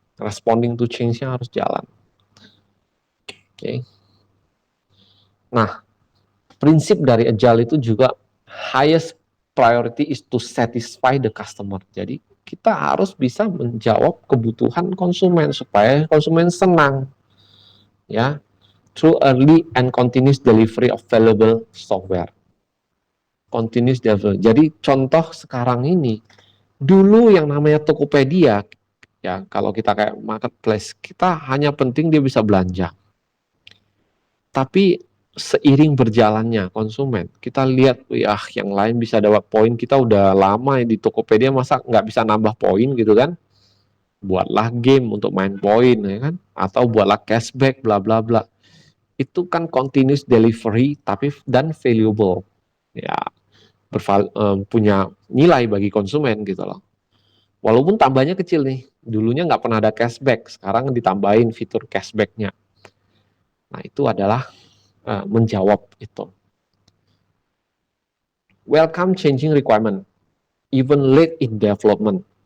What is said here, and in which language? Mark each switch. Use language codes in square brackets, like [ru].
[en] Responding to change- [id] nya harus jalan. Oke. Nah, prinsip dari agile itu juga [en] highest priority is to satisfy the customer. [id] Jadi kita harus bisa menjawab kebutuhan konsumen supaya konsumen senang. [en] Ya, through early and continuous delivery of valuable software. [id] Continuous delivery. Jadi contoh sekarang ini, dulu yang namanya Tokopedia, ya kalau kita kayak marketplace, kita hanya penting dia bisa belanja. Tapi seiring berjalannya konsumen, kita lihat ya yang lain bisa dapat poin, kita udah lama di Tokopedia masa nggak bisa nambah poin gitu kan? Buatlah game untuk main poin ya kan? Atau buatlah cashback bla bla bla. Itu kan continuous delivery tapi dan valuable. Ya, punya nilai bagi konsumen gitu loh. Walaupun tambahnya kecil nih, dulunya nggak pernah ada cashback, sekarang ditambahin fitur cashbacknya. Nah itu adalah menjawab itu. [en] Welcome changing requirement, even late in development.